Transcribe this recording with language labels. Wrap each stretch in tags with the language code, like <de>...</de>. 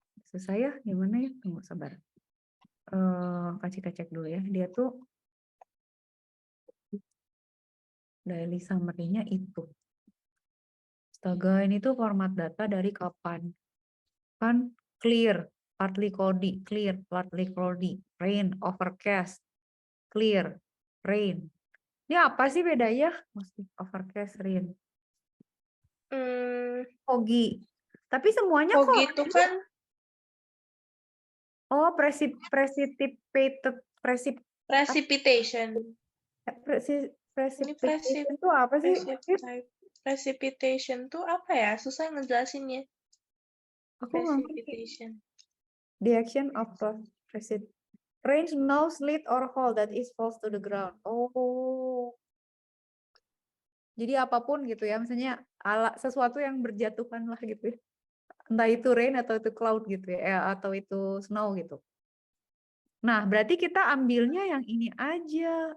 <id>Susah ya, gimana ya? Tunggu, sabar. Kasih cek dulu ya. Dia tuh daily summary-nya itu. Astaga, ini tuh format data dari kapan?</id> <en>Kan clear, partly cloudy, clear, partly cloudy, rain, overcast, clear, rain.</en> <id>Ini apa sih bedanya?</id> <en>Mostly overcast, rain.</en> <id>Foggy. Tapi semuanya kok. Foggy itu kan.</id> <en>Oh, precipitation. Precipitation.</en> <id>Precipitation itu apa sih? Precipitation tuh apa ya? Susah ngejelasinnya. Aku nggak ngerti.</id> <en>Precipitation. The action of precipitation. Rain, snow, sleet, or hail that is falls to the ground. Oh.</en> <id>Jadi apapun gitu ya, misalnya sesuatu yang berjatuhan lah gitu ya. Entah itu rain atau itu cloud gitu ya, atau itu snow gitu. Nah, berarti kita ambilnya yang ini aja.</id>